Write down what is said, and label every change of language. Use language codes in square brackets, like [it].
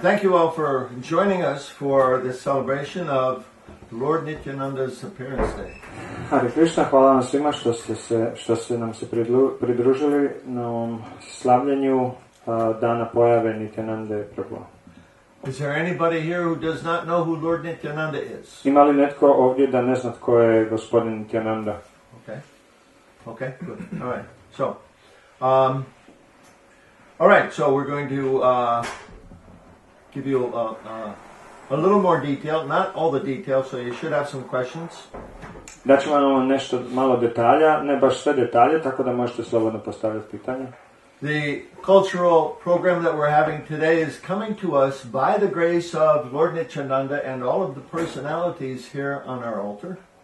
[en] Thank you all for joining us for this celebration of Lord Nityananda's appearance day. [hr] Hare Krishna, hvala vam svima što ste nam se pridružili na ovom slavljenju dana pojave Nityanande Prabhu. [en] Is there anybody here who does not know who Lord Nityananda is? [hr] Ima li netko ovdje da ne zna tko je gospodin Nityananda? [en] Okay, good. All right. So, so we're going to give you a little more detail, not all the details, so you should have some questions. [hr] Daću vam nešto malo detalja, ne baš sve detalje, tako da možete slobodno postavljati pitanja. [en] The cultural program that we're having today is coming to us by the grace of Lord Nityananda and all of the personalities here on our altar.